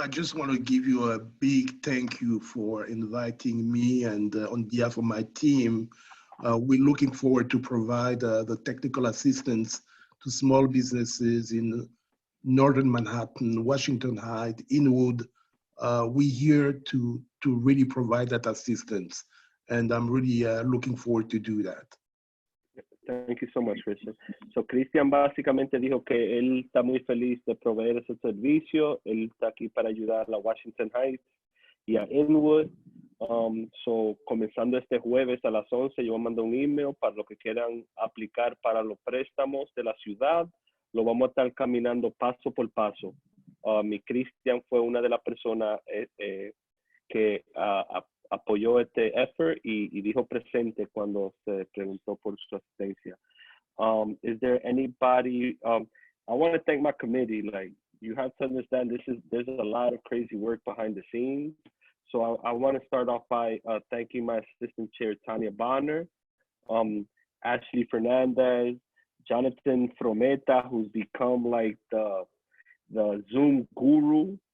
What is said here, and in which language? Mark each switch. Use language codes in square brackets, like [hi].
[en] I just want to give you a big thank you for inviting me, and on behalf of my team, we're looking forward to provide the technical assistance to small businesses in Northern Manhattan, Washington Heights, Inwood. We're here to really provide that assistance, and I'm really looking forward to do that. Thank you so much, Christian. [es] So, Christian básicamente dijo que él está muy feliz de proveer ese servicio. Él está aquí para ayudar a Washington Heights y a Inwood. So, comenzando este jueves a las 11, yo voy a mandar un email para los que quieran aplicar para los préstamos de la ciudad. Lo vamos a estar caminando paso por paso. Mi Christian fue una de las personas que apoyó este effort y dijo presente cuando se preguntó por su asistencia. [en] Is there anybody, I want to thank my committee. Like, you have to understand there's a lot of crazy work behind the scenes. So I want to start off by thanking my assistant chair, Tanya Bonner, Ashley Fernandez, Jonathan Frometa, who's become like the Zoom guru.